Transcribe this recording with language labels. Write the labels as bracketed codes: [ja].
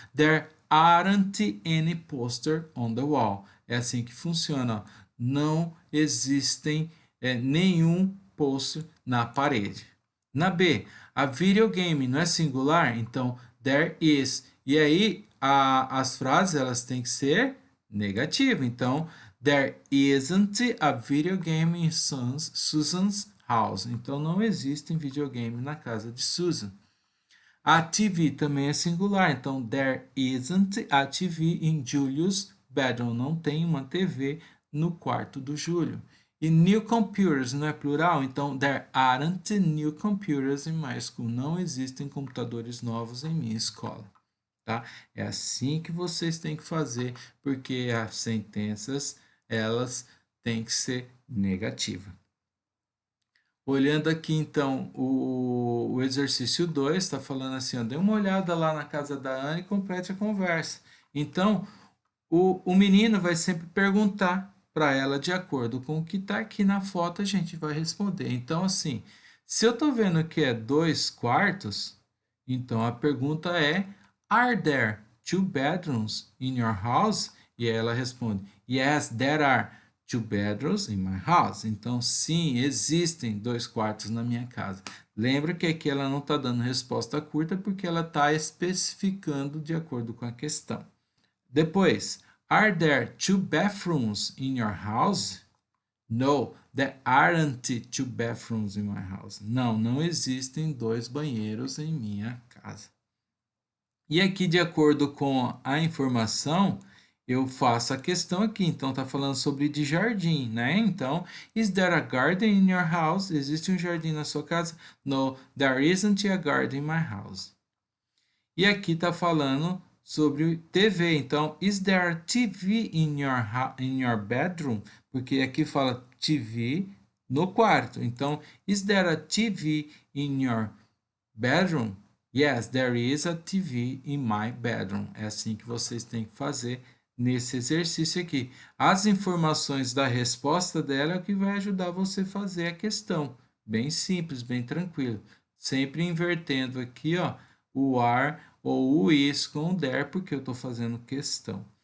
[en] There aren't any poster on the wall. [pt] É assim que funciona, ó. Não existem nenhum pôster na parede. Na B, a videogame não é singular, então there is. E aí as frases elas têm que ser negativas. [en] Então, there isn't a video game in Susan's house. [pt] Então, não existe videogame na casa de Susan. A TV também é singular, então [en] there isn't a TV in Julius' bedroom. [pt] Não tem uma TV no quarto do Júlio. E new computers não é plural, então [en] there aren't new computers in my school. [pt] Não existem computadores novos em minha escola. Tá? É assim que vocês têm que fazer, porque as sentenças elas têm que ser negativas. Olhando aqui, então, o exercício 2 está falando assim, ó, dê uma olhada lá na casa da Ana e complete a conversa. Então, o menino vai sempre perguntar para ela de acordo com o que está aqui na foto, a gente vai responder. Então, assim, se eu estou vendo que é 2 quartos, então a pergunta é, [en] are there two bedrooms in your house? [pt] E aí ela responde, [en] yes, there are two bedrooms in my house. [pt] Então, sim, existem 2 quartos na minha casa. Lembra que aqui ela não está dando resposta curta porque ela está especificando de acordo com a questão. [en] Depois, are there 2 bathrooms in your house? No, there aren't 2 bathrooms in my house. [pt] Não, não existem 2 banheiros em minha casa. E aqui, de acordo com a informação, eu faço a questão aqui. Então, está falando sobre de jardim, né? [en] Então, is there a garden in your house? [pt] Existe um jardim na sua casa? [en] No, there isn't a garden in my house. [pt] E aqui está falando sobre TV. [en] Então, is there a TV in your bedroom? [pt] Porque aqui fala TV no quarto. [en] Então, is there a TV in your bedroom? Yes, there is a TV in my bedroom. [pt] É assim que vocês têm que fazer nesse exercício aqui. As informações da resposta dela é o que vai ajudar você a fazer a questão. Bem simples, bem tranquilo. Sempre invertendo aqui, ó, o are ou o is com o there, porque eu estou fazendo questão.